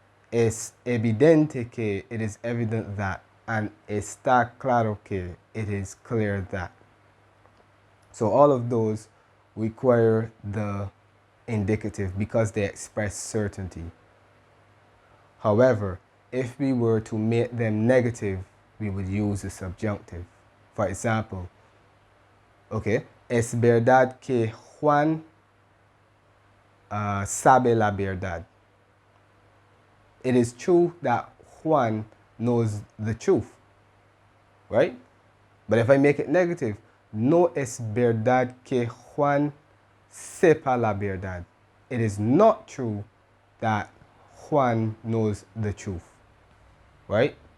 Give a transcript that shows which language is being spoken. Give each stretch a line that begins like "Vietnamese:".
Spanish: Es evidente que,
English: it is evident that. And
Spanish: está claro que,
English: it is clear that. So all of those require the indicative because they express certainty. However, if we were to make them negative, we would use the subjunctive. For example, okay,
Spanish: es verdad que Juan sabe la verdad.
English: It is true that Juan knows the truth, right? But if I make it negative,
Spanish: no es verdad que Juan sepa la verdad.
English: It is not true that Juan knows the truth, right?